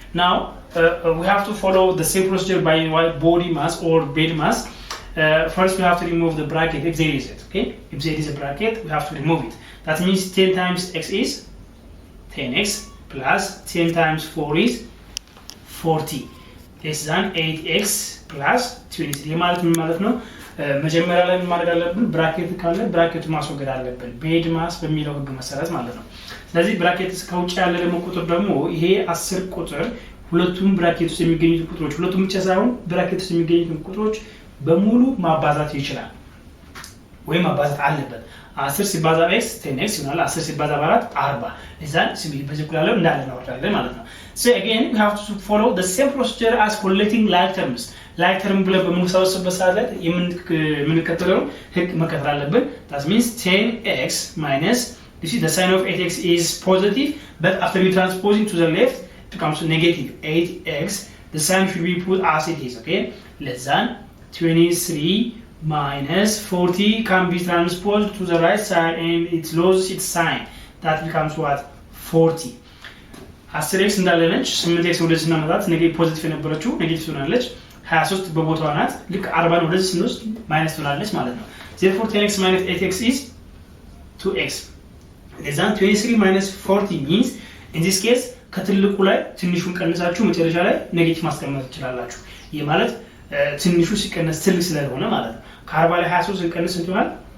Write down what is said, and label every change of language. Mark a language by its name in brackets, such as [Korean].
[English] Now we have to follow the same procedure by body mass or bed mass. First we have to remove the bracket if there is it, okay? If there is a bracket, we have to remove it. That means 10 times x is 10x plus 10 times 4 is 40 less than 8x plus 23. [Amharic] ማለት ነው መጀመሪያ ላይ ማድረግ አለብን ብራኬት ካለ ብራኬቱ ማስወገድ አለብን ቤድ ማስ በሚለው ህግ መሰረት ማለት ነው። ስለዚህ ብራኬት ከውጭ ያለ ደግሞ ቁጥር ደግሞ ይሄ 10 ቁጥር ሁለቱም ብራኬት ውስጥ የሚገኙት ቁጥሮች ሁለቱም ብቻ ሳይሆን ብራኬት ውስጥ የሚገኙት ቁጥሮች በሙሉ ማባዛት ይችላል ወይ ማባዛት አለበት። 10 ሲባዛ x 10x ይሆናል። 10 ሲባዛ 4 40 እዛን ሲምፕሊ በዚኩላለው እንዳለ ነው ማለት ነው። [English] So again we have to follow the same procedure as collecting like terms. [Amharic] Like term ብለን በመሰብሰብበት ሰዓት ላይ የምንከተለው ህግ መከተል አለብን። [English] That means 10x minus, you see the sign of 8x is positive, but after we transposing to the left it becomes negative 8x. The sign should be put as it is, okay? Less than 23 minus 40 can be transposed to the right side and it loses its sign. That becomes what? 40. [Amharic] 10x እንዳለነች 8x ወደዚህ ስናመጣት ኔጌቲቭ ፖዚቲቭ የነበረችው ኔጌቲቭ ትሆናለች 23 በቦታዋ ናት ልክ 40 ነው ወደዚህ ስንወስድ ማይነስ ትሆናለች ማለት ነው [English] therefore 10x minus 8x is 2x less than 23 minus 40 means in this case [Amharic] ከትልቁ ላይ ትንሹን ቀንሳችሁ መጨረሻ ላይ ኔጌቲቭ ማስቀመጥ ትችላላችሁ ይሄ ማለት ትንሹ ሲቀነስ ትልቅ ስለሆነ ማለት ነው ከ40 ላይ 23 ሲቀነስ እንት ይሆናል